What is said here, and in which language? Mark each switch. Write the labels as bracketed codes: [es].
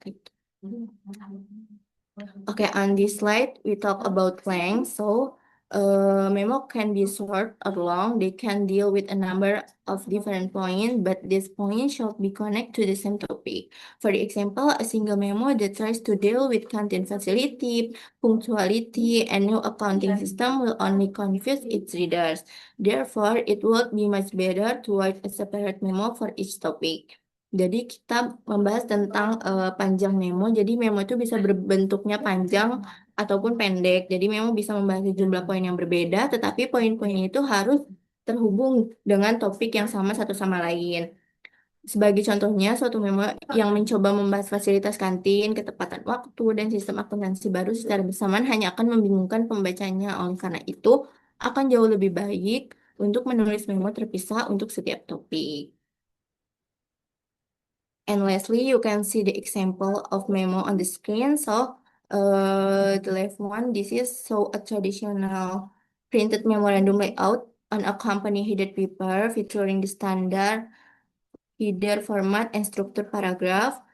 [id] Gitu. [en] Okay, on this slide, we talk about length. So, memo can be short or long. They can deal with a number of different points, but these points should be connected to the same topic. For example, a single memo that tries to deal with canteen facility, punctuality, and new accounting system will only confuse its readers. Therefore, it would be much better to write a separate memo for each topic. [id] Jadi kita membahas tentang panjang memo. Jadi memo itu bisa berbentuknya panjang ataupun pendek. Jadi memo bisa membahas jumlah poin yang berbeda, tetapi poin-poin itu harus terhubung dengan topik yang sama satu sama lain. Sebagai contohnya, suatu memo yang mencoba membahas fasilitas kantin, ketepatan waktu, dan sistem akuntansi baru secara bersamaan hanya akan membingungkan pembacanya. Oleh karena itu, akan jauh lebih baik untuk menulis memo terpisah untuk setiap topik. [en] And lastly, you can see the example of memo on the screen. So, the left one, this is so a traditional printed memorandum layout on a company headed paper featuring the standard header format and structure paragraph.